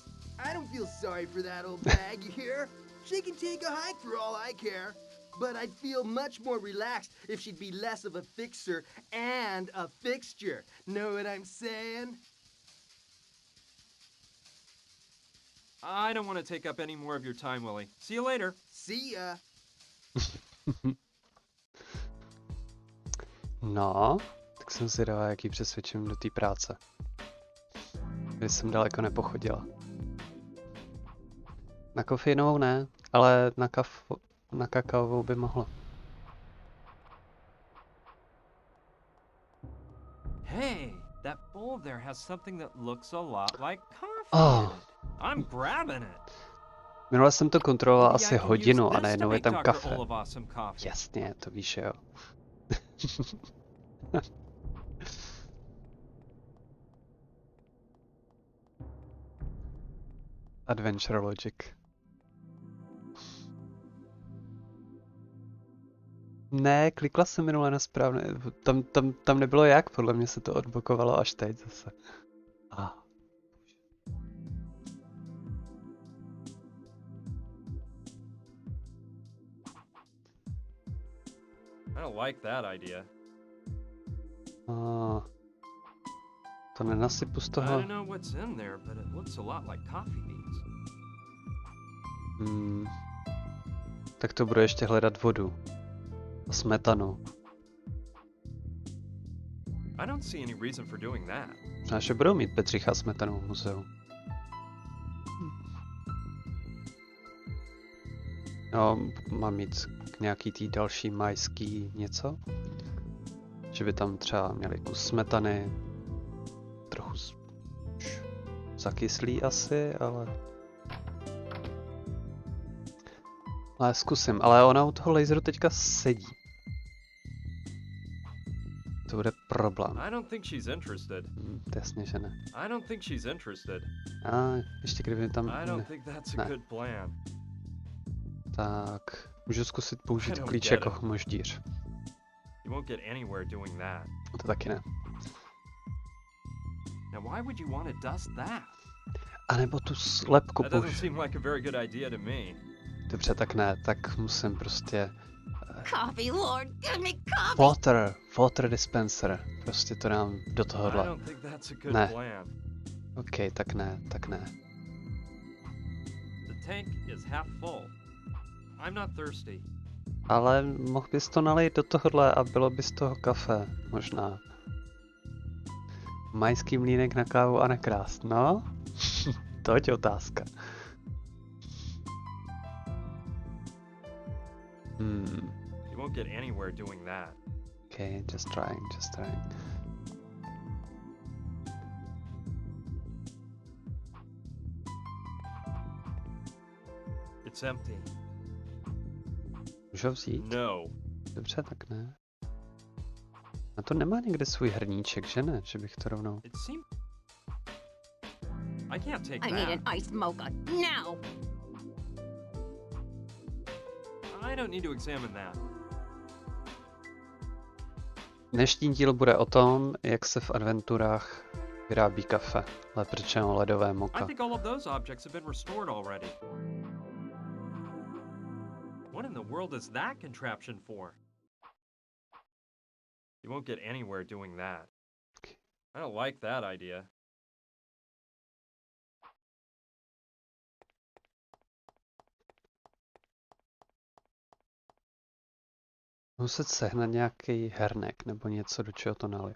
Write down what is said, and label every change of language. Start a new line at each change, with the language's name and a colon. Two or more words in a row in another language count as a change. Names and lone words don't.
English: I don't feel sorry for that old bag, you hear? She can take a hike for all I care. But I'd feel much more relaxed if she'd be less of a fixer and a fixture. Know what I'm saying? I don't want to take up any more of your time, Willie. See you later. See ya.
Czech: No, tak jsem zvědavá, jak ji přesvědčím do té práce. Když jsem daleko nepochodila. Na kofeinovou ne, ale na kakaovou by mohla.
English: Hey, that bowl there has something that looks a lot like coffee Oh. in it. I'm grabbing it.
Czech: Minule jsem to kontroloval
English: Maybe
Czech: asi
English: I can use
Czech: hodinu a
English: this to
Czech: najednou je
English: make
Czech: tam
English: Dr.
Czech: kafe.
English: Oliva some coffee.
Czech: Jasně, to víš, jo.
English: Adventure Logic.
Czech: Ne, klikla jsem minule na správné. Tam nebylo jak, podle mě se to odblokovalo až teď zase. Ah.
English: I don't like that idea.
Czech: To nenasypu z
English: I
Czech: toho.
English: don't know what's in there, but it looks a lot like coffee beans.
Czech: Tak to budu ještě hledat vodu. A smetanu.
English: I don't see any reason for doing that.
Czech: Naše budou mít Bedřicha smetanu v muzeu. No, mám mít k nějaký tý další majský něco? Že by tam třeba měli kus smetany, trochu zakyslý asi, ale zkusím, ale ona u toho laseru teďka sedí. To bude problém.
English: I don't think she's interested.
Czech: Jasně, že ne.
English: I don't think she's interested.
Czech: A ještě kdyby tam...
English: I don't think that's a
Czech: ne.
English: good plan.
Czech: Tak, můžu zkusit použít
English: I don't
Czech: klíč
English: get
Czech: jako
English: it.
Czech: chmoždíř.
English: You won't get anywhere doing that.
Czech: To taky ne.
English: Now why would you want to dust that?
Czech: A nebo tu slepku
English: That doesn't
Czech: použít.
English: seem like a very good idea to me.
Czech: Dobře, tak ne, tak musím prostě...
English: Coffee, Lord, give me coffee! Water dispenser.
Czech: Prostě to dám do
English: I
Czech: tohohle.
English: don't think that's a good
Czech: Ne.
English: plan.
Czech: OK, tak ne.
English: The tank is half full. I'm not thirsty.
Czech: Ale mohl bys to nalejt do tohohle a bylo by z toho kafe, možná. Majský mlýnek na kávu a na krás, no? Toť otázka.
English: You won't get anywhere doing that. OK, just trying. It's empty.
Czech: Můžu ho vzít? No. Dobře, tak ne. Na to nemá někde svůj hrníček, že ne? Že bych to rovnou...
English: It seems I can't take I need that. an iced mocha now! I don't need to examine that.
Czech: Dnešní díl bude o tom, jak se v adventurách vyrábí kafe, lépe řečeno ledové
English: I
Czech: moka.
English: think all of those objects have been restored already. What in the world is that contraption for? You won't get anywhere doing that. I don't like that idea.
Czech: Muset sehnat nějaký hernek nebo něco, do čeho to naliju.